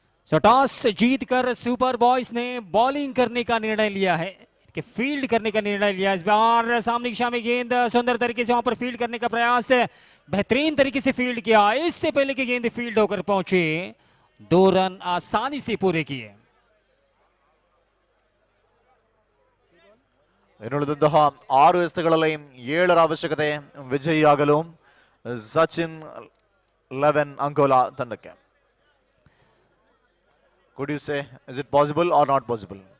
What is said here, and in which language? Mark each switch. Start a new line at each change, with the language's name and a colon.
Hindi: सो toss जीतकर super boys ने bowling करने का निर्णय लिया है, कि फील्ड करने का निर्णय लिया. इस बार सामने की दिशा में गेंद सुंदर तरीके से वहां पर फील्ड करने का प्रयास, बेहतरीन तरीके से फील्ड किया. इससे पहले कि गेंद फील्ड होकर पहुंचे, 2 रन आसानी से पूरे किए.
Kannada: ಇನ್ನುಳಿದಂತಹ 6 ಎಸೆತಗಳಲ್ಲಿ 7ರ ಅವಶ್ಯಕತೆ ವಿಜಯಿಯಾಗಲು ಸಚಿನ್ 11 ಅಂಕೋಲಾ ತಂಡಕ್ಕೆ.
English: Could you say, is it possible or not possible?